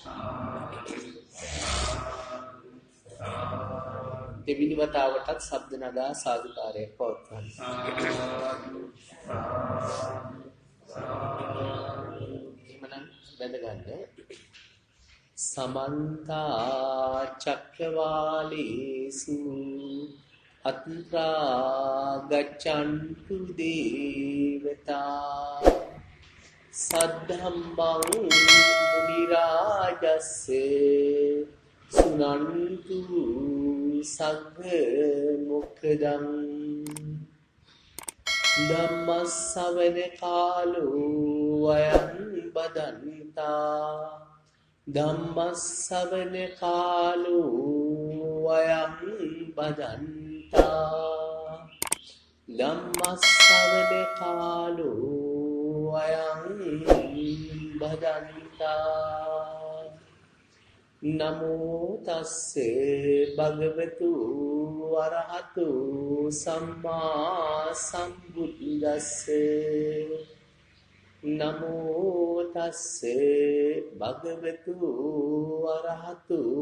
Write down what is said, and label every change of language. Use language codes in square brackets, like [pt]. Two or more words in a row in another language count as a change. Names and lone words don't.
[si] දෙවිනි වතාවටත් ශබ්ද නගා සාදුකාරයක් පවත්වන්න. එහෙනම් වැද ගන්න. [pi] समन्ता चक्रवालेषु अत्रा गच्छन्तु देवता सद्धम्मं मुनिराजस्य सुनन्तु सग्ग मुखदं धम्मස්සවන කාලෝ අයං බදන්තා ධම්මස්සවන කාලෝ අයං බදන්තා ධම්මස්සවන කාලෝ අයං බදන්තා නමෝ තස්සේ භගවතු වරහතු සම්මා සම්බුද්දස්සේ නමෝ තස්සේ භගවතු වරහතු